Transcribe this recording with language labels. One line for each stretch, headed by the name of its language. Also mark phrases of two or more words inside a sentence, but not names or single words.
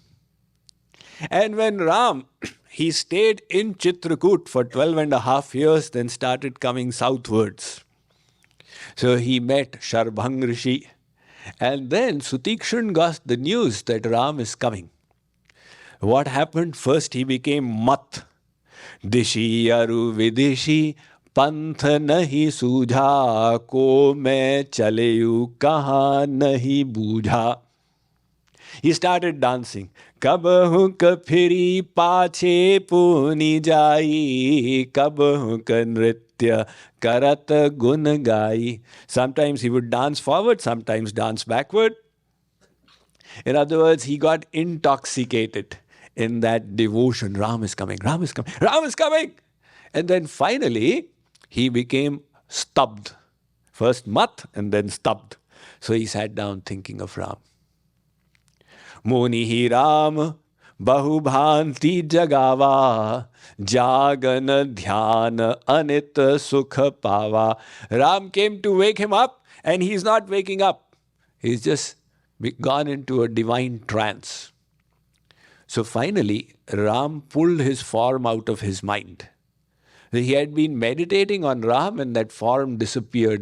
English: And when Ram, he stayed in Chitrakoot for 12.5 years, then started coming southwards. So he met Sharbhang Rishi. And then Sutikshan got the news that Ram is coming. What happened? First he became mat.
Awadhi: दिसि अरु बिदिसि पंथ नहीं सूझा को मैं चलेयू कहाँ नहीं बूझा.
English: He started dancing.
Awadhi: कबहु क फिरी पाछे पुनि जाई, कबहु क नृत्य करत गुन गाई.
English: Sometimes he would dance forward, sometimes dance backward. In other words, he got intoxicated in that devotion. Ram is coming, Ram is coming, Ram is coming. And then finally, he became stubbed. First mat and then stubbed. So he sat down thinking of Ram.
Awadhi: मुनि राम बहु भाँति जगावा, जाग न ध्यान जनित सुख पावा.
English: Ram came to wake him up and he's not waking up. He's just gone into a divine trance. So finally, Ram pulled his form out of his mind. He had been meditating on Ram and that form disappeared.